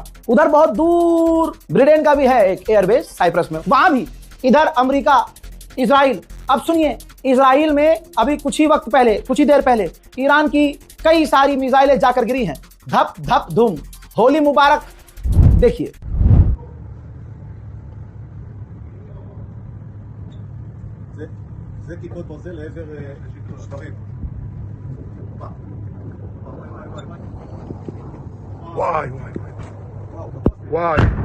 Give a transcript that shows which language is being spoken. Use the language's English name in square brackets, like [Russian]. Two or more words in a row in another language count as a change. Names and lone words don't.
[Hindi] उधर बहुत दूर ब्रिटेन का भी है एक एयरबेस, साइप्रस में, वहां भी। इधर अमेरिका, इजराइल। अब सुनिए, इजराइल में अभी कुछ ही देर पहले ईरान की कई सारी मिसाइलें जाकर गिरी हैं। धप धप धूम। होली मुबारक। देखिए, [Hebrew] זה כיפות ברזל לעבר שברים. וואי וואי וואי.